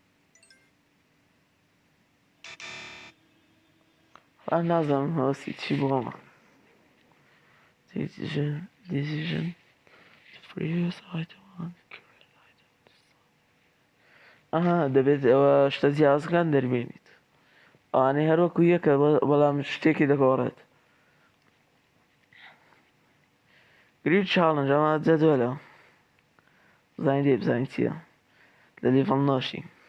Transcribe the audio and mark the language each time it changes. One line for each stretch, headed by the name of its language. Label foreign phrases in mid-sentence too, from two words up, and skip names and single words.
Central Kurdish: نازانم هەوەسی چی بۆمە.
English: decision previous item on current item.
Central Kurdish: ئەها دەبێت ئەوە شتە جیاوازەکان دەربێنیت. ئەوانەی هەروەکو یەکە بەڵام شتێکی دەگۆڕێت.
English: grid challenge
Central Kurdish: ئەمە جەدوەلە بزانین دێ بزانین چییە لە لیڤڵ نۆشی.